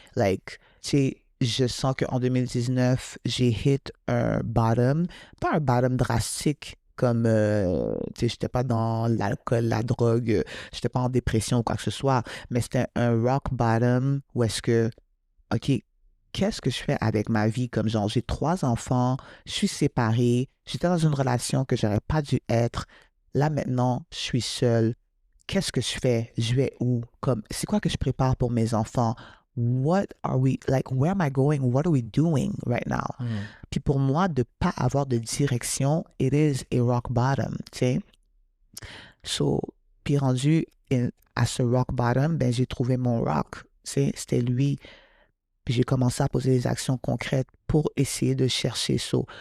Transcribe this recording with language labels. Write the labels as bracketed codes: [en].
[fr] Like, tu sais, je sens qu'en 2019, j'ai hit un bottom, pas un bottom drastique, comme, tu sais, j'étais pas dans l'alcool, la drogue, j'étais pas en dépression ou quoi que ce soit, mais c'était un rock bottom où est-ce que, OK, qu'est-ce que je fais avec ma vie? Comme genre, j'ai 3 enfants, je suis séparée, j'étais dans une relation que j'aurais pas dû être. Là, maintenant, je suis seule. Qu'est-ce que je fais? Je vais où? Comme, c'est quoi que je prépare pour mes enfants? [en] What are we, like, where am I going? What are we doing right now? [fr] Puis pour moi, de pas avoir de direction, [en] it is a rock bottom, [fr] tu sais. So, puis rendu à ce rock bottom, ben j'ai trouvé mon rock, tu sais, c'était lui. Puis j'ai commencé à poser des actions concrètes pour essayer de chercher ça.